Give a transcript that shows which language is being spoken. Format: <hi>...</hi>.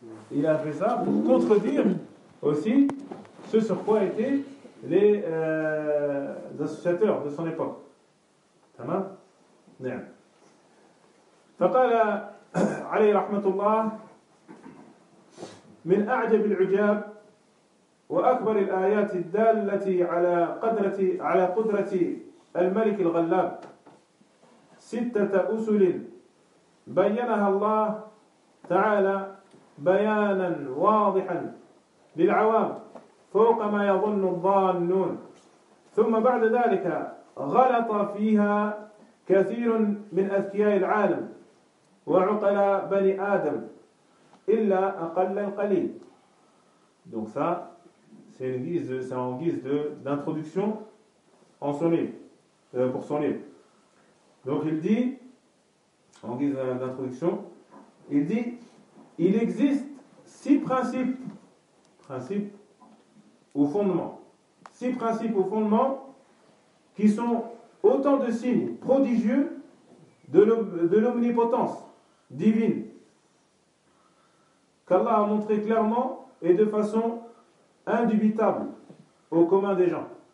<fr>Il a fait ça pour contredire aussi ce sur quoi étaient les associateurs de son époque.</fr> <ar>تمام؟ نعم. فقال عليه رحمة الله من أعجب العجاب وأكبر الآيات الدالة على قدرة الملك الغلاب 6 أسل بينها الله تعالى بيانا واضحا للعوام فوق ما يظن الضالون ثم بعد ذلك غلط فيها كثير من أذكياء العالم وعقلاء بني آدم إلا أقل القليل.</ar> <fr>Donc ça, c'est une guise, c'est en guise de d'introduction en son livre, pour son livre. Donc il dit, en guise d'introduction, il dit, il existe six principes, principes ou fondements, six principes ou fondements qui sont autant de signes prodigieux de l'omnipotence divine qu'Allah a montré clairement et de façon indubitable au commun des gens.</fr>